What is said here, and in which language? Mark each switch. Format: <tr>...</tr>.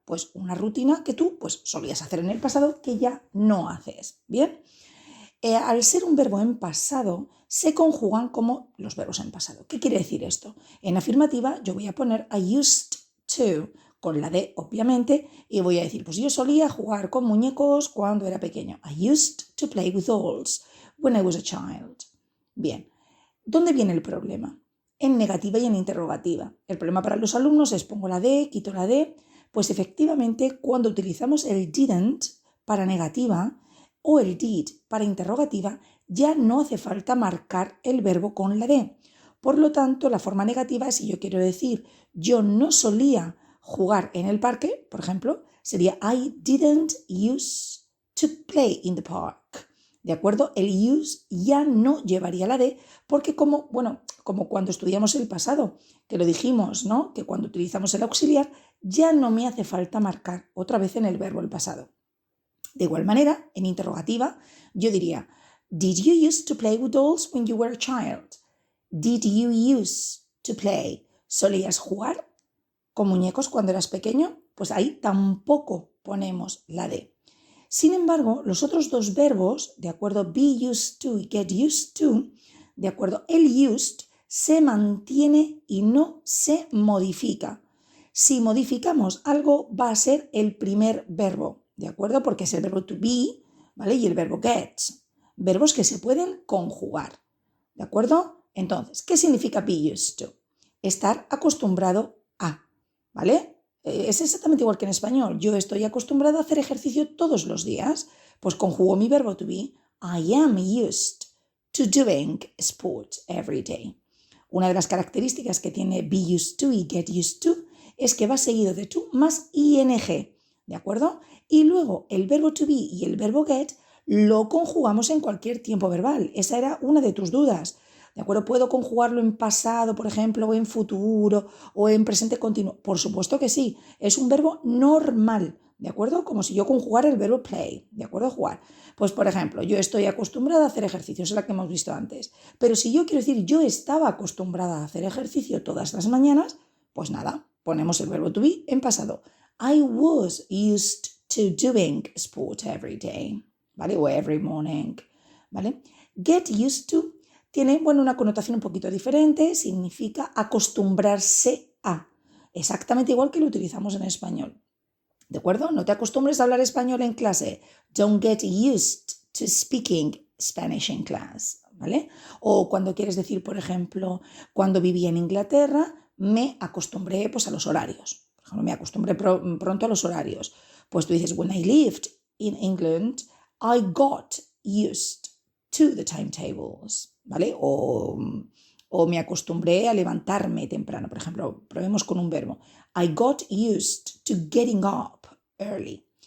<es>Pues una rutina que tú pues, solías hacer en el pasado que ya no haces, ¿bien? Al ser un verbo en pasado, se conjugan como los verbos en pasado. ¿Qué quiere decir esto? En afirmativa yo voy a poner</es> <en>I used to,</en> <es>con la D obviamente, y voy a decir, pues yo solía jugar con muñecos cuando era pequeño.</es> <en>I used to play with dolls when I was a child.</en> <es>Bien, ¿dónde viene el problema? En negativa y en interrogativa. El problema para los alumnos es pongo la D, quito la D, pues efectivamente cuando utilizamos el didn't para negativa, o el did para interrogativa, ya no hace falta marcar el verbo con la D. Por lo tanto, la forma negativa, si yo quiero decir yo no solía jugar en el parque, por ejemplo, sería</es> <en>I didn't used to play in the park.</en> <es>¿De acuerdo? El use ya no llevaría la D porque como cuando estudiamos el pasado, que lo dijimos, ¿no? Que cuando utilizamos el auxiliar ya no me hace falta marcar otra vez en el verbo el pasado. De igual manera, en interrogativa, yo diría,</es> <en>Did you used to play with dolls when you were a child? Did you used to play?</en> <es>¿Solías jugar con muñecos cuando eras pequeño? Pues ahí tampoco ponemos la D. Sin embargo, los otros dos verbos, de acuerdo, be used to y get used to, de acuerdo, el used se mantiene y no se modifica. Si modificamos algo, va a ser el primer verbo, ¿de acuerdo? Porque es el verbo to be, ¿vale? Y el verbo get. Verbos que se pueden conjugar, ¿de acuerdo? Entonces, ¿qué significa be used to? Estar acostumbrado a, ¿vale? Es exactamente igual que en español. Yo estoy acostumbrado a hacer ejercicio todos los días. Pues conjugo mi verbo to be.</es> <en>I am used to doing sport every day.</en> <es>Una de las características que tiene be used to y get used to es que va seguido de to más ing, ¿de acuerdo? Y luego el verbo to be y el verbo get lo conjugamos en cualquier tiempo verbal. Esa era una de tus dudas, ¿de acuerdo? ¿Puedo conjugarlo en pasado, por ejemplo, o en futuro, o en presente continuo? Por supuesto que sí, es un verbo normal, ¿de acuerdo? Como si yo conjugara el verbo play, ¿de acuerdo? Jugar. Pues, por ejemplo, yo estoy acostumbrada a hacer ejercicio, es la que hemos visto antes. Pero si yo quiero decir yo estaba acostumbrada a hacer ejercicio todas las mañanas, pues nada, ponemos el verbo to be en pasado.</es> <en>I was used to doing sport every day, ¿vale?</en> <es>O</es> <en>every morning,</en> <es>¿vale? Get used to tiene, una connotación un poquito diferente, significa acostumbrarse a, exactamente igual que lo utilizamos en español. ¿De acuerdo? No te acostumbres a hablar español en clase.</es> <en>Don't get used to speaking Spanish in class, ¿vale?</en> <es>O cuando quieres decir, por ejemplo, cuando viví en Inglaterra, me acostumbré a los horarios. Por ejemplo, me acostumbré pronto a los horarios. Pues tú dices,</es> <en>when I lived in England, I got used to the timetables, ¿vale?</en> <es>O me acostumbré a levantarme temprano. Por ejemplo, probemos con un verbo.</es> <en>I got used to getting up early.</en>